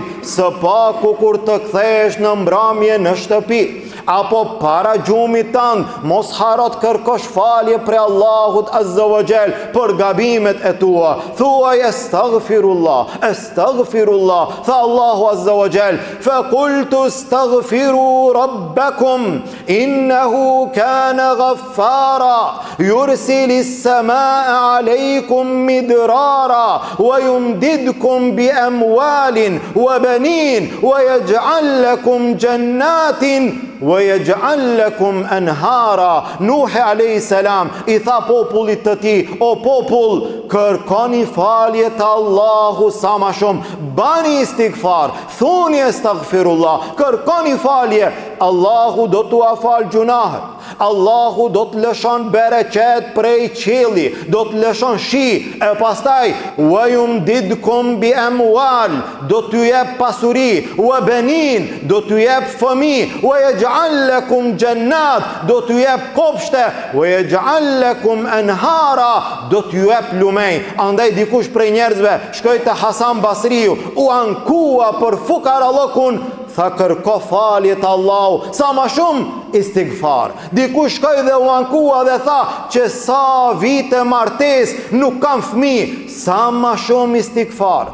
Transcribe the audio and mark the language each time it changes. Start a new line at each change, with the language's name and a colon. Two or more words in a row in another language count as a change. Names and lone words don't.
Albanian: Së paku kur të kthesh në mbrëmje në shtëpi apo para gjumit tënd, mos harot kërkosh falje për Allahut
Arabic: عز وجل
Albanian: për gabimet e tua.
Arabic: Thuaj أستغفر الله، أستغفر الله.
Albanian: Tha Allahu
Arabic: عز وجل, فقلت استغفروا ربكم إنه كان غفارا يرسل السماء عليكم مدرارا ويمددكم بأموال وبنين ويجعل لكم جنات ويجعل لكم أنهارا.
Albanian: Nuhi alayhi salam i tha popullit të tij, o popull, kërkoni falje te Allahu sa më shumë, bani istighfar, thoni astaghfirullah, kërkoni falje, Allahu do t'ua fal gjunahet, Allahu do të lëshon bereqet prej qielli, do të lëshon shi, e pastaj
Arabic: ويمددكم بأموال,
Albanian: do t'ju jep pasuri,
Arabic: وبنين,
Albanian: do t'ju jep fëmijë,
Arabic: ويجعل لكم جنات,
Albanian: do t'ju jep kopshte,
Arabic: ويجعل لكم أنهارا,
Albanian: do t'ju jep lumej. Andaj dikush prej njerëzve shkoi te Hasan Basriu, u ankua për fukarallokun, tha kërko falje të Allahu, sa ma shumë istighfar. Dikush shkoi dhe u ankua dhe tha që sa vite martes nuk kam fëmijë, sa ma shumë istighfar.